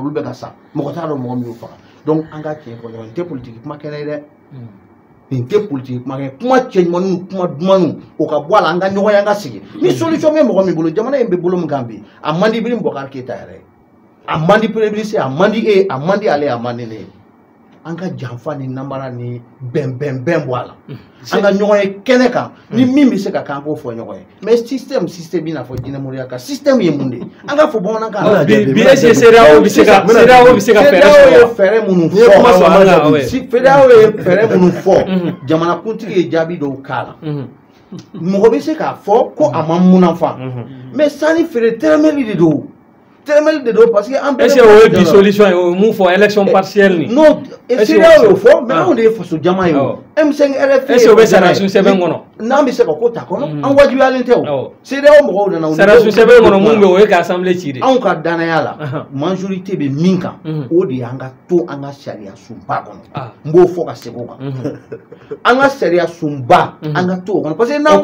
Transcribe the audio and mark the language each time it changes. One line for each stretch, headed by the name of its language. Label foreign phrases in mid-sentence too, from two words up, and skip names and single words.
Bambara: olu bɛ ka sa mɔgɔ t'a dɔn mɔgɔ min y'u faga donc an ka tiɲɛ fɔ ɲɔgɔn nin tɛ politiki kuma kɛnɛ ye dɛ nin tɛ politiki kuma kɛ kuma cɛ ɲumanniw kuma dumanniw o ka bɔ a la an ka ɲɔgɔn ye an ka sigi ni solution bɛ mɔgɔ min bolo jamana in bɛ bolo min kan bi a man di Ibrim Boubacar Keita yɛrɛ a man di
French: Premier ministre
Bambara: a man di e a man di ale a man di ne an ka janfa ni namara ni bɛn bɔ a la an ka ɲɔgɔn ye kɛnɛ kan ni min bɛ se ka kan k'o fɔ ɲɔgɔn ye
French: mais système
Bambara: i n'a fɔ jinɛ moriya kan système ye mun de ye an ka fɔ bamanankan na bi
French: est-ce que
Bambara: CEDEAO bɛ se ka fɛɛrɛ minnu fɔ CEDEAO ye fɛɛrɛ minnu fɔ jamanakuntigi ye jaabi dɔw k'a la mɔgɔ bɛ se k'a fɔ ko a ma munafan mais sanni feere tɛrɛmɛli de don
French: parce que est-ce que
Bambara: o ye bi solution ye o mun fɔ
French: élection partielle
Bambara: ni non CEDEAO y'o fɔ mais anw de ye faso jama ye o M5 RFI
French: est-ce que
Bambara: o bɛ sariyasun sɛbɛn kɔnɔ n'an bɛ se ka ko ta kɔnɔ an wajibiyalen tɛ o CEDEAO mɔgɔw nana sariyasun sɛbɛn kɔnɔ mun bɛ o ye ka assemblée ci de anw ka danaya la majorité bɛ min kan o de y'an ka to an ka sariya sunba kɔnɔ n b'o fɔ ka segin o kan an ka sariya sunba an ka to o kɔnɔ
French: parce que
Bambara: n'an